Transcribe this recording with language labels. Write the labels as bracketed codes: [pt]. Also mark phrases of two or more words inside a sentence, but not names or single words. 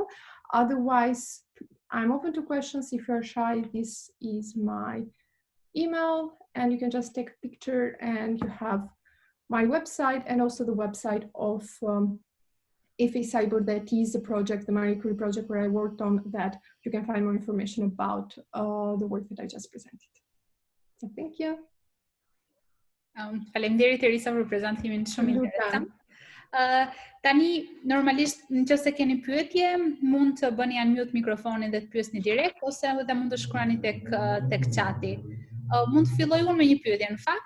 [en] Otherwise, I'm open to questions. If you're shy, this is my email, and you can just take a picture, and you have my website and also the website of FA Cyber, that is the project, the Marie Curie project where I worked on, that you can find more information about the work that I just presented. So thank you. [sq] Faleminderit Erisa për prezantimin shumë interesant. Tani, normalisht, nëse keni pyetje, mund të bëni unmute mikrofonin dhe të pyesni direkt, ose edhe mund të shkruani tek chati. Mund të filloj unë me një pyetje, në fakt.